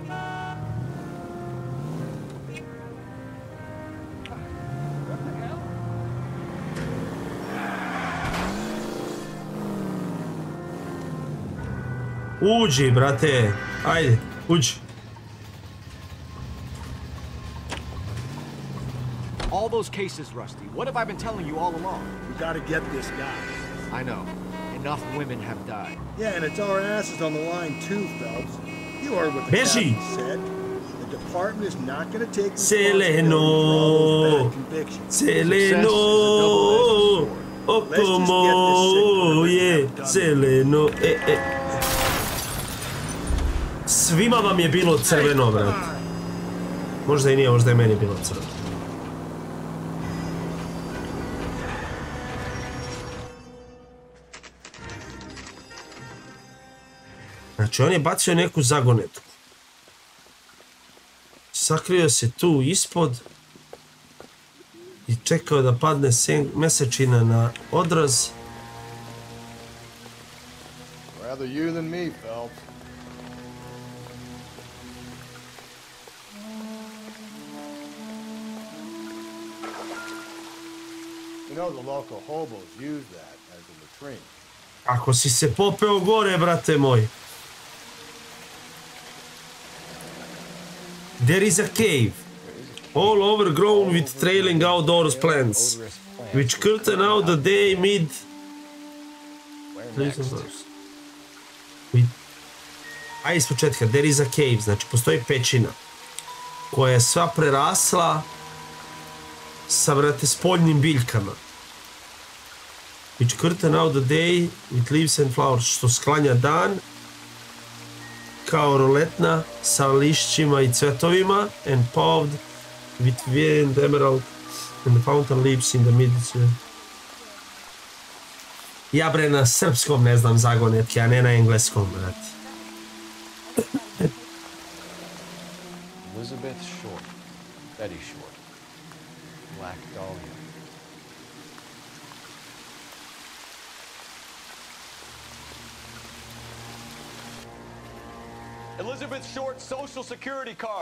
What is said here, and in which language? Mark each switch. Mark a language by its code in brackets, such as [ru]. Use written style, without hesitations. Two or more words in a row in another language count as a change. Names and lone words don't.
[sr] Uđi, brate. Ajde, uđi. [en] All those cases, Rusty. What have I been telling you all along? We gotta get this guy. I know. Enough women have died. Yeah, and it's our asses on the line too, Phelps. You heard what the captain said. The department is not gonna take responsibility for all those bad convictions. [sr] Seleno. Okomo je. Seleno. Svima vam je bilo crveno, brat. Možda i nije, možda je meni bilo crveno. Znači, on je bacio neku zagonetku. Sakrio se tu ispod i čekao da padne mesečina na odraz. [en] Rather you than me, Phelps. You know the local hobos use that as a latrine. [sr] Ako si se popeo gore, brate moj. [en] There is a cave, all overgrown with trailing outdoors plants, which curtain out the day mid... [sr] Ajde iz početka, [en] there is a cave, [sr] znači postoji pećina koja je sva prerasla sa, brate, spoljnim biljkama. [en] Which curtain out the day with leaves and flowers, [sr] što sklanja dan kao roletna sa lišćima i cvetovima, [en] and paved with wind emerald and the fountain leaves in the mid. [sr] Ja bre na srpskom ne znam zagonetke, a ne na engleskom, brate. [en] Elizabeth Short, Betty Short, Black Dahlia. Elizabeth Short's social security card.